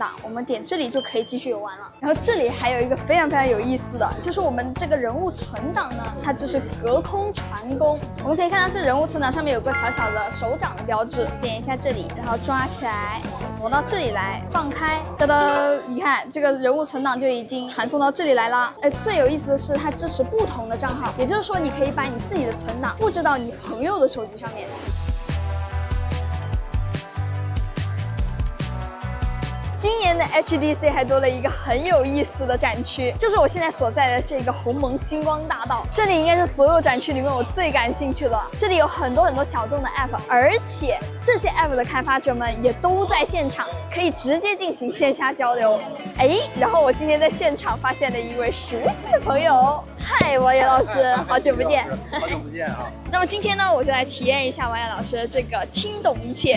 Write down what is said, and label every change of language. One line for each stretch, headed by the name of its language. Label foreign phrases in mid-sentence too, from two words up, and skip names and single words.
Chinese: 我們點這裡就可以繼續遊玩了。然後這裡還有一個非常有意思的，就是我們這個人物存檔呢，它就是隔空傳功。我們可以看到這人物存檔上面有個小小的手掌的標誌，點一下這裡，然後抓起來，挪到這裡來，放開，噔噔，你看這個人物存檔就已經傳送到這裡來了。哎，最有意思的是它支持不同的賬號，也就是說你可以把你自己的存檔複製到你朋友的手機上面。今年的 HTC 還多了一個很有意思的展區，就是我現在所在的這個鴻蒙星光大道。這裡應該是所有展區裡面我最感興趣的。這裡有很多小眾的 App， 而且這些 App 的開發者們也都在現場，可以直接進行線下交流。哎，然後我今天在現場發現了一位熟悉的朋友，嗨，王岩老師，好久不見。好久不見啊！那麼今天呢，我就來體驗一下王岩老師的這個聽懂一切。